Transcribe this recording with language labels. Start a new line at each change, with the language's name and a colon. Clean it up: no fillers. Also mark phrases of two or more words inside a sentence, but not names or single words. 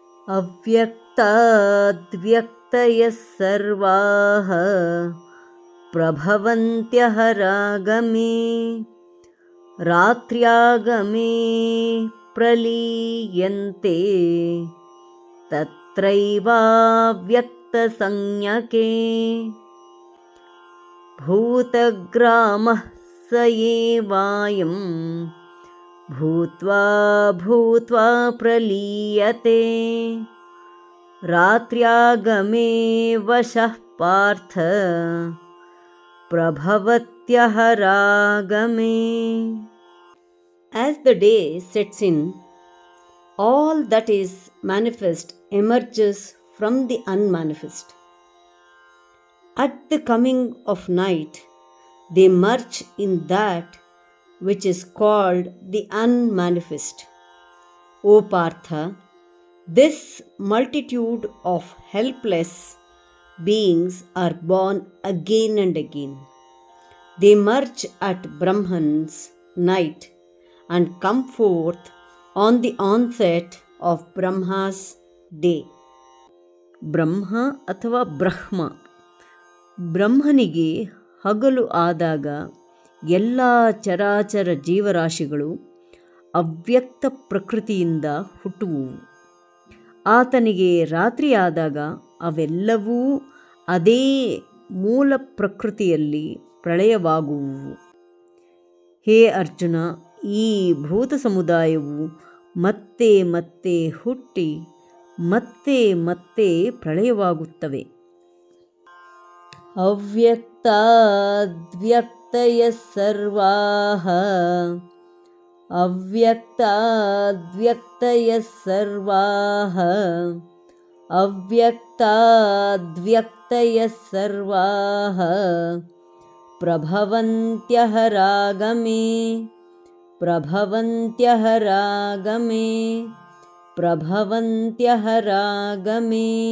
Sanskrit: अव्यक्ताद्व्यक्तयः सर्वाः प्रभवन्त्यः रागमे रात्र्यागमे प्रलीयन्ते तत्रैवाव्यक्तसंज्ञके भूतग्रामः स एवायं भूत्वा भूत्वा प्रलीयते रात्र्यागमे वशः पार्थ प्रभवत्यः रागमे.
English: As the day sets in, all that is manifest emerges from the unmanifest. At the coming of night, they merge in that which is called the unmanifest. O Partha, this multitude of helpless beings are born again and again. They merge at Brahman's night and come forth on the onset of Brahma's day.
Kannada: ಬ್ರಹ್ಮ ಅಥವಾ ಬ್ರಹ್ಮ, ಬ್ರಹ್ಮನಿಗೆ ಹಗಲು ಆದಾಗ ಎಲ್ಲ ಚರಾಚರ ಜೀವರಾಶಿಗಳು ಅವ್ಯಕ್ತ ಪ್ರಕೃತಿಯಿಂದ ಹುಟ್ಟುವುವು. ಆತನಿಗೆ ರಾತ್ರಿಯಾದಾಗ ಅವೆಲ್ಲವೂ ಅದೇ ಮೂಲ ಪ್ರಕೃತಿಯಲ್ಲಿ ಪ್ರಳಯವಾಗುವುವು. ಹೇ ಅರ್ಜುನ, ಈ ಭೂತ ಸಮುದಾಯವು ಮತ್ತೆ ಮತ್ತೆ ಹುಟ್ಟಿ ಮತ್ತೆ ಮತ್ತೆ ಪ್ರಳಯವಾಗುತ್ತವೆ.
Sanskrit: ಅವ್ಯಕ್ತಾದ್ವ್ಯಕ್ತಯಃ ಸರ್ವಾಃ ಅವ್ಯಕ್ತಾದ್ವ್ಯಕ್ತಯಃ ಸರ್ವಾಃ ಅವ್ಯಕ್ತಾದ್ವ್ಯಕ್ತಯಃ ಸರ್ವಾಃ ಪ್ರಭವಂತ್ಯಃ ರಾಗಮೇ ಪ್ರಭವಂತ್ಯಃ ರಾಗಮೇ ಪ್ರಭವಂತ್ಯಃ ರಾಗಮೇ.